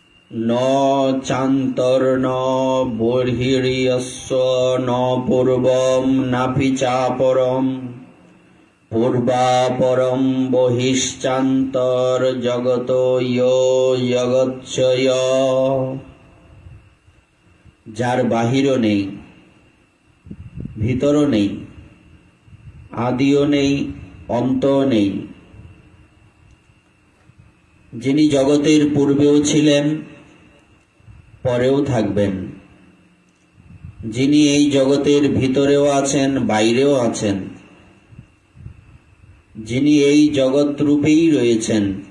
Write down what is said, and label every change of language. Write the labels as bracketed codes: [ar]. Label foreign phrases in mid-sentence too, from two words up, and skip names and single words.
[sa] ন চান্তর্ন বর্হির্যস্য ন পূর্বম নাপি চাপরম পূর্বাপরম বহিশ্চান্তর জগত ইয়ো জগৎসয়। [bn] যার বাহিরও নেই, ভিতরও নেই, আদিও নেই, অন্তও নেই, যিনি জগতের পূর্বেও ছিলেন, পরেও থাকবেন, যিনি এই জগতের ভিতরেও আছেন, বাইরেও আছেন, যিনি এই জগৎ রূপেই রয়েছেন।